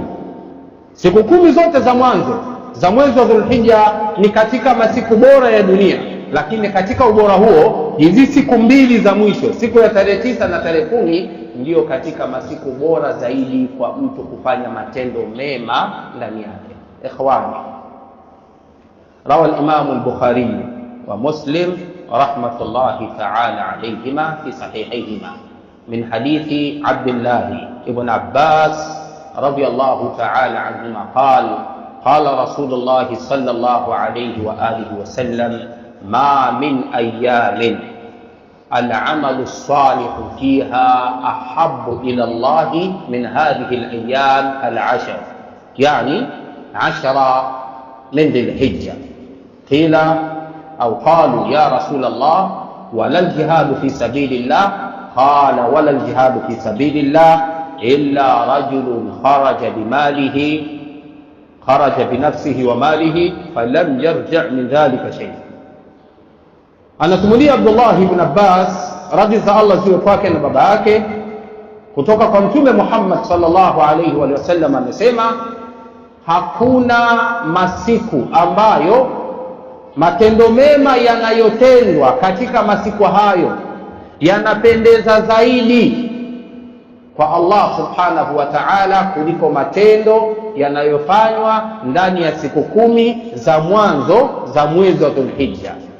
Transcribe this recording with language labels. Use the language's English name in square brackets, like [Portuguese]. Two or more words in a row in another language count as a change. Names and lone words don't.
[Swahili] Siku 10 zote za mwanzo za mwezi wa Dhulhijja ni katika masiku bora ya dunia, lakini katika ubora huo hizi siku 2 za mwisho, siku ya tarehe 9 na tarehe 10, ndiyo katika masiku bora zaidi kwa mtu kufanya matendo mema ndani yake. Ikhwani, [Arabic] روى الإمام البخاري ومسلم رحمة الله تعالى عليهما في صحيحيهما من حديث عبد الله بن عباس رضي الله تعالى عنهما قال رسول الله صلى الله عليه وعلى آله وسلم ما من أيام العمل الصالح فيها أحب إلى الله من هذه الأيام 10، يعني 10 من ذي الحجة. قيل أو قالوا يا رسول الله ولا الجهاد في سبيل الله؟ قال ولا الجهاد في سبيل الله إلا رجل خرج بنفسه وماله فلم يرجع من ذلك شيء. [Swahili] Anasimulia Abdullah ibn Abbas radhi za Allah ziwe kwake na baba yake kutoka kwa Mtume Muhammad [Arabic] صلى الله عليه وسلم, [Swahili] amesema hakuna masiku ambayo matendo mema yanayotendwa katika masiku hayo yanapendeza zaidi kwa Allah [Arabic] سبحانه وتعالى [Swahili] kuliko matendo yanayofanywa ndani ya siku 10 za mwanzo za mwezi wa Dhulhijja.